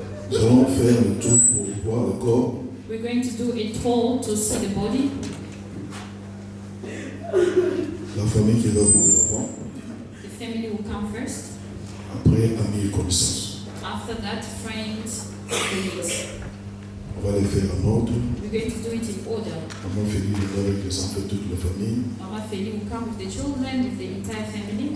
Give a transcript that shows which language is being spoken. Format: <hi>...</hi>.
<fr>Nous allons faire le tour pour voir le corps.</fr> <en>We're going to do a tour to see the body.</en> <fr>La famille qui va venir avant.</fr> <en>The family will come first.</en> <fr>Après, amis et connaissances.</fr> <en>After that, friends, colleagues.</en> <fr>On va les faire en ordre.</fr> <en>We're going to do it in order.</en> <fr>Maman Félie viendra avec les enfants de toute la famille.</fr> <en>Mama Feli will come with the children, with the entire family.</en>